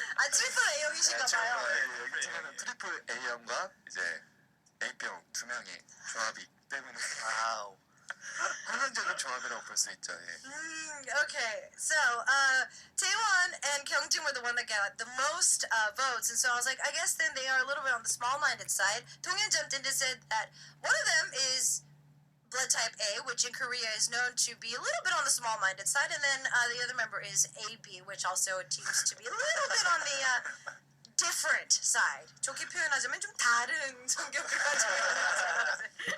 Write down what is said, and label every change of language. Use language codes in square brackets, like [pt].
[ko] 트리플 A형이신가 봐요. 여기 팀에는 트리플 A형과 이제 A병 두 명이 조합이 때문에 와우. 환상적인 조합이라고 볼 수 있죠. 예. [en] Okay. So, Taewon and Kyungjin were the one that got the most votes, and so I was like, I guess then they are a little bit on the small-minded side. Donghyun jumped in and said that one of them is blood type A, which in Korea is known to be a little bit on the small-minded side, and then the other member is AB, which also seems to be a little bit on the different side. [ko] 좋게 표현하자면 좀 다른 성격을 가지고 있는.